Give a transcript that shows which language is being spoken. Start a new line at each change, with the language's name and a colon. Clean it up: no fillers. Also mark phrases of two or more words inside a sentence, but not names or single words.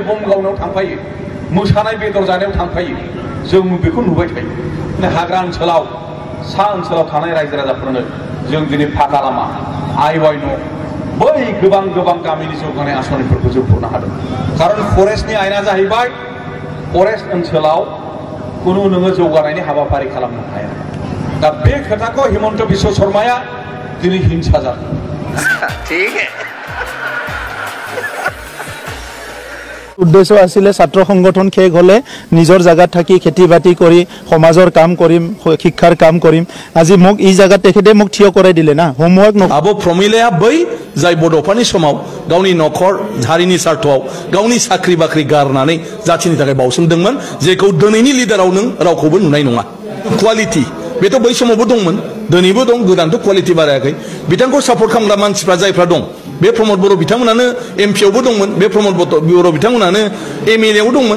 Bodo: बम गावनायाव थांफायो मोसानाय बेदर जानायाव थांफायो जों बेखौ नुबाय थायो हाग्रा ओनसोलाव सा ओनसोलाव थानाय रायजो राजाफोरनो जों दिनै फाका लामा आइवाइ न' बै गोबां गोबां गामिनि जौगानाय आसनिफोरखौ जों हरनो हादों खारन फरेस्टनि आयेना जाहैबाय फरेस्ट ओनसोलाव कुनु नोङो जौगानायनि हाबाफारि खालामनो हाया दा बे खोथाखौ हिमन्त बिश्व शर्माया दिनै हिंसा जादों
Assamese: ঠিক উদ্দেশ্য আছিলে ছাত্ৰ সংগঠন শেষ হলে নিজৰ জায়গাত থাকি খেতি বাতি কৰি সমাজৰ কাম কৰিম শিক্ষাৰ কাম কৰিম আজি মোক এই জায়গাত তেখেতে মোক থিয় কৰাই দিলে না হোমৱৰ্ক
Bodo: আবো প্ৰমিলায়া बै जाय बड'फानि समाव गावनि न'खर हारिनि सार्थआव गावनि साख्रि बाख्रि गारनानै जाथिनि थाखाय बावसोमदोंमोन जेखौ दिनैनि लिडाराव नों रावखौबो नुनाय नङा क्वालिटी बेथ' बै समावबो दंमोन दिनैबो दं गोदानथ' क्वालिटी बारायाखै बिथांखौ सापर्ट खालामग्रा मानसिफ्रा जायफ्रा दं बे प्रमद बर' बिथांमोनानो एमपिआवबो दंमोन बे प्रमद बर' बिथांमोनानो एमएलएआव दंमोन